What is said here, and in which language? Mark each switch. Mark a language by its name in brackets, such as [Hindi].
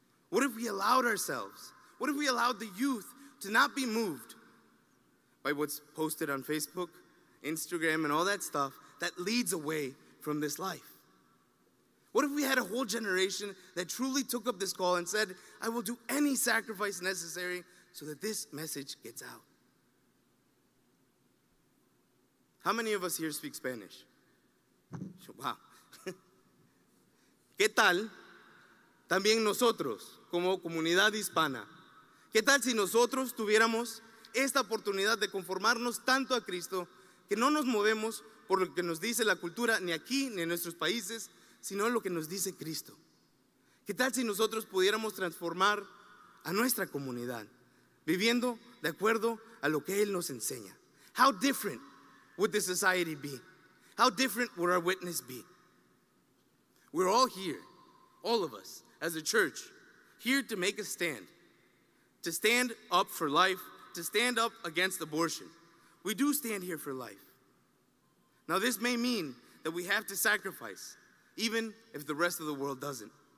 [English] What if we allowed ourselves, what if we allowed the youth to not be moved by what's posted on Facebook, Instagram, and all that stuff that leads away from this life? What if we had a whole generation that truly took up this call and said, I will do any sacrifice necessary so that this message gets out? How many of us here speak Spanish? Wow. [Spanish] ¿Qué tal también nosotros como comunidad hispana? ¿Qué tal si nosotros tuviéramos esta oportunidad de conformarnos tanto a Cristo que no nos movemos por lo que nos dice la cultura, ni aquí ni en nuestros países, sino lo que nos dice Cristo? ¿Qué tal si nosotros pudiéramos transformar a nuestra comunidad viviendo de acuerdo a lo que Él nos enseña? [English] How different would the society be? How different would our witness be? We're all here, all of us, as a church, here to make a stand, to stand up for life, to stand up against abortion. We do stand here for life. Now, this may mean that we have to sacrifice, even if the rest of the world doesn't.